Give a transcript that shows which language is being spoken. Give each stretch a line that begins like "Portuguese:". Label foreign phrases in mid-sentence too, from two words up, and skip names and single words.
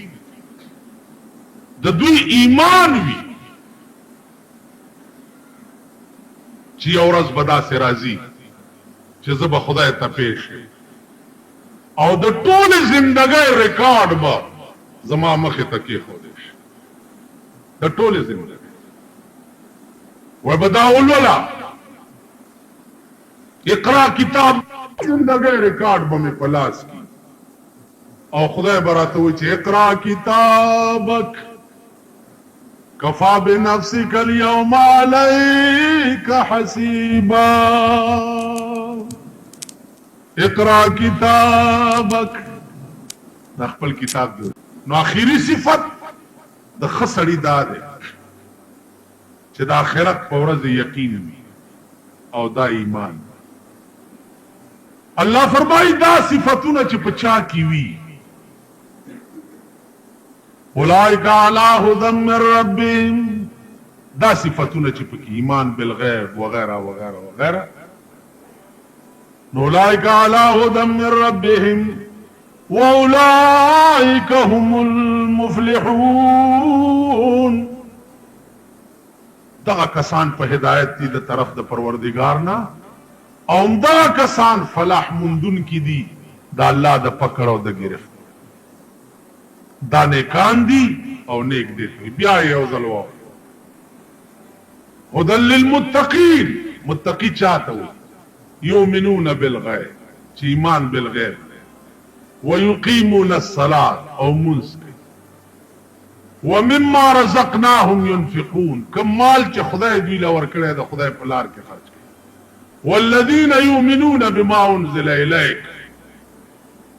Pashto: د دوی ایمان وی چې یو ورځ به داسې راځي چې زه به خدای ته پیش او د ټولې زندګۍ ریکارډ به زما مخې ته کېښودی شي د ټولې زندګۍ وی به دا ولوله اقرا کتاب زندګۍ ریکارډ به مې په لاس کي او خدای به راته وایي چې
Arabic: اقرا کتابک کفا بنفسک اليوم علیک حسیبا اقرا کتابک
Pashto: دا خپل کتاب دی نو اخیری صفت د خسړی دا ده چې د آخرت په ورځ یقین وي او دا ایمان الله فرمایي دا صفاتونه چې پچا کی وي
Arabic: اولئک علی هدى من ربهم
Pashto: دا صفاتونه چې پکې
Arabic: ایمان بالغیب
Pashto: وغیرہ وغیرہ وغیرہ
Arabic: اولئک علی هدى من ربهم واولئک هم المفلحون
Pashto: دغه کسان په هدایت دي د طرف د پروردگار نه او دغه کسان فلاح مندون کی دي دا الله د پکړ او د گرفت دا نیکان دي او نیک دي بیا یو ځلو
Arabic: هدى للمتقین
Pashto: متقی چاته وي
Arabic: یؤمنون بالغیب
Pashto: چې
Arabic: ایمان بالغیب ويقيمون الصلاة
Pashto: او منځ
Arabic: ومما رزقناهم ينفقون
Pashto: کم مال چې خدای دوی له ورکړی د خدای په لار کې خرج کړي
Arabic: والذین یؤمنون بما انزل الیک